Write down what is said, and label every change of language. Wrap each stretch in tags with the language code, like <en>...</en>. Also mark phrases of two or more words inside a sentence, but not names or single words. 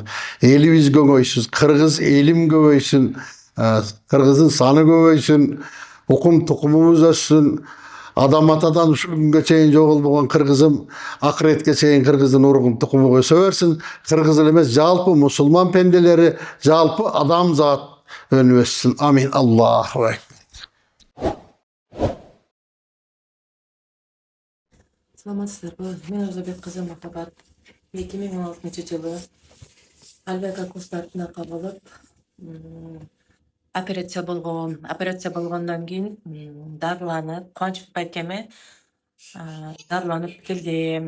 <ky>Элибиз көбөйсүн, кыргыз элим көбөйсүн, кыргыздын саны көбөйсүн, укум тукумубуз өссүн. Адам атадан ушул күнгө чейин жоголбогон кыргызым акыретке чейин кыргыздын уругун тукуму өсө берсин. Кыргыз эле эмес, жалпы мусулман пенделери, жалпы адамзат өнүп өссүн.</ky> <ar>آمين. الله أكبر.</ar> <ky>Саламатсыздарбы? Мен Озобек кызы Махабат. 2016-жылы Альбека кустартына кабылып, операция болгондон кийин дарыланып, Кубанычбек байкеме дарыланып келдим.</ky>